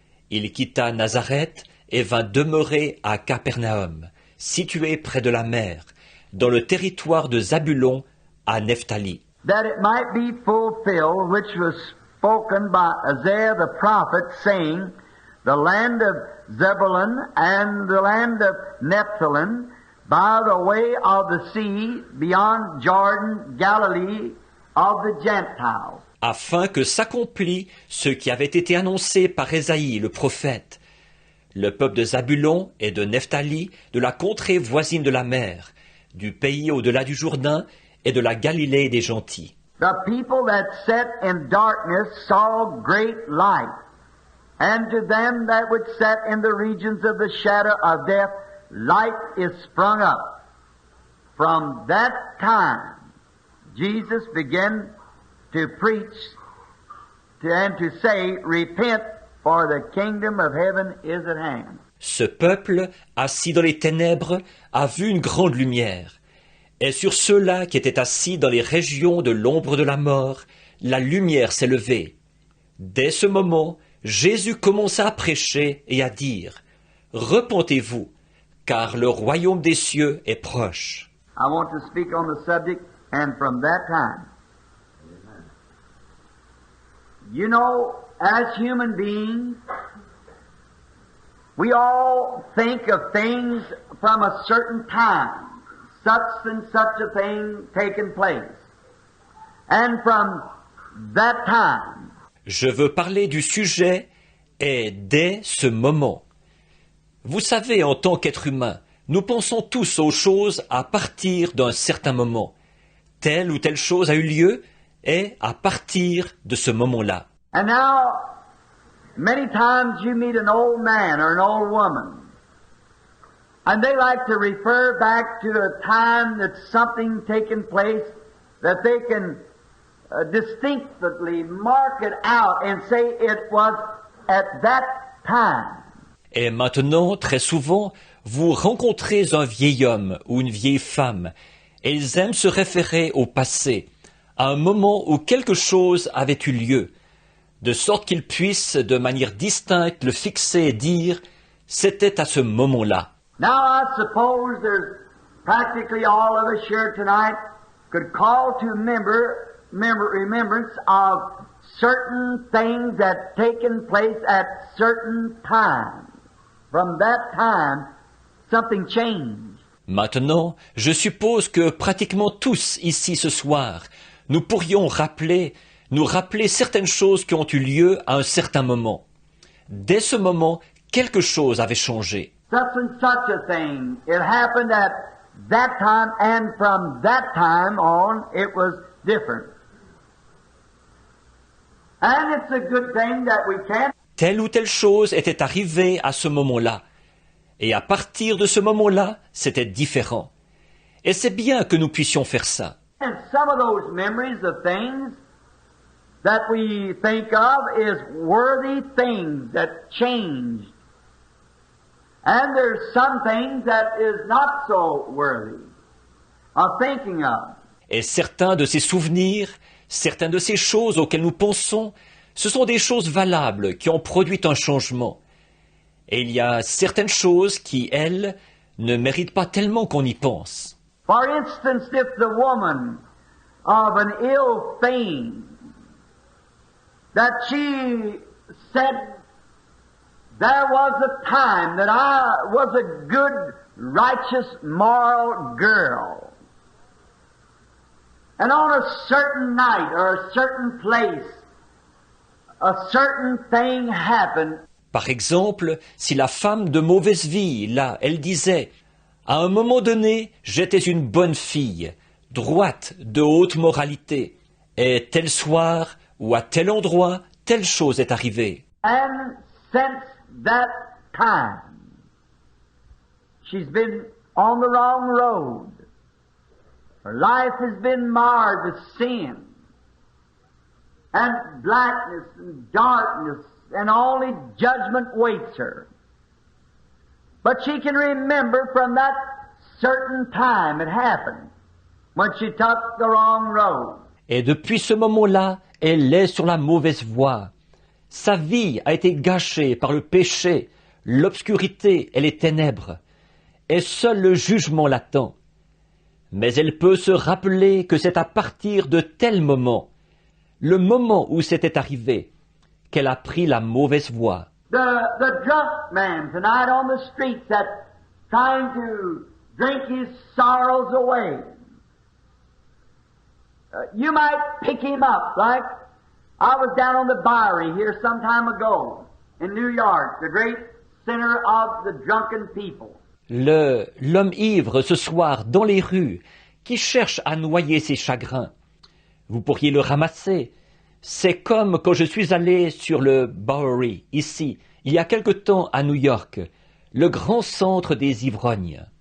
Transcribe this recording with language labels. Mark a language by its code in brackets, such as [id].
[fr] Il quitta Nazareth et vint demeurer à Capernaum, situé près de la mer, dans le territoire de Zabulon à Nephtali. [en] That it might be fulfilled, which was spoken by Isaiah the prophet, saying, the land of Zebulun and the land of Nephthalim, by the way of the sea, beyond Jordan, Galilee of the Gentiles. [fr] Afin que s'accomplît ce qui avait été annoncé par Ésaïe le prophète. Le peuple de Zabulon et de Nephtali, de la contrée voisine de la mer, du pays au-delà du Jourdain et de la Galilée des gentils. [en] The people that sat in darkness saw great light, and to them that would sit in the regions of the shadow of death, light is sprung up. From that time, Jesus began to preach and to say, repent, for the kingdom of heaven is at hand. [fr] Ce peuple, assis dans les ténèbres, a vu une grande lumière. Et sur ceux-là qui étaient assis dans les régions de l'ombre de la mort, la lumière s'est levée. Dès ce moment, Jésus commença à prêcher et à dire, « Repentez-vous, car le royaume des cieux est proche. » [en] I want to speak on the subject, and from that time. You know, as human beings, we all think of things from a certain time, such and such a thing taking place. And from that time, [fr] Je veux parler du sujet et dès ce moment. Vous savez, en tant qu'être humain, nous pensons tous aux choses à partir d'un certain moment. Telle ou telle chose a eu lieu et à partir de ce moment-là. [en] and now, many times you meet an old man or an old woman, and they like to refer back to a time that something taken place that they can distinctly mark it out and say it was at that time. [fr] Et maintenant, très souvent, vous rencontrez un vieil homme ou une vieille femme, Et ils aiment se référer au passé, à un moment où quelque chose avait eu lieu, de sorte qu'ils puissent, de manière distincte, le fixer et dire « c'était à ce moment-là ». [en] Now I suppose there's practically all of us here tonight could call to remembrance of certain things that taken place at certain times. From that time, something changed. [fr] Maintenant, je suppose que pratiquement tous ici ce soir, nous pourrions nous rappeler certaines choses qui ont eu lieu à un certain moment. Dès ce moment, quelque chose avait changé. [en] Such and such a thing. It happened at that time, and from that time on, it was different. And it's a good thing that we can't. [fr] Telle ou telle chose était arrivée à ce moment-là. Et à partir de ce moment-là, c'était différent. Et c'est bien que nous puissions faire ça. [en] And some of those memories of things that we think of is worthy things that changed. And there's some things that is not so worthy of thinking of. [fr] Et certains de ces souvenirs, certaines de ces choses auxquelles nous pensons, ce sont des choses valables qui ont produit un changement. Et il y a certaines choses qui, elles, ne méritent pas tellement qu'on y pense. [en] For instance, if the woman of an ill fame, that she said, there was a time that I was a good, righteous, moral girl. And on a certain night or a certain place, a certain thing happened. [fr] Par exemple, si la femme de mauvaise vie, là, elle disait « À un moment donné, j'étais une bonne fille, droite, de haute moralité, et tel soir ou à tel endroit, telle chose est arrivée. » [en] And since that time, she's been on the wrong road. Her life has been marred with sin and blackness and darkness, and only judgment waits her. But she can remember from that certain time it happened, when she took the wrong road. [fr] Et depuis ce moment-là, elle est sur la mauvaise voie. Sa vie a été gâchée par le péché, l'obscurité et les ténèbres, et seul le jugement l'attend. Mais elle peut se rappeler que c'est à partir de tel moment, le moment où c'était arrivé, qu'elle a pris la mauvaise voie. [en] The drunk man tonight on the streets that's trying to drink his sorrows away. You might pick him up, like I was down on the Bowery here some time ago in New York, the great center of the drunken people. [fr] L'homme ivre ce soir dans les rues, qui cherche à noyer ses chagrins. Vous pourriez le ramasser. C'est comme quand je suis allé sur le Bowery, ici, il y a quelque temps à New York, le grand centre des ivrognes.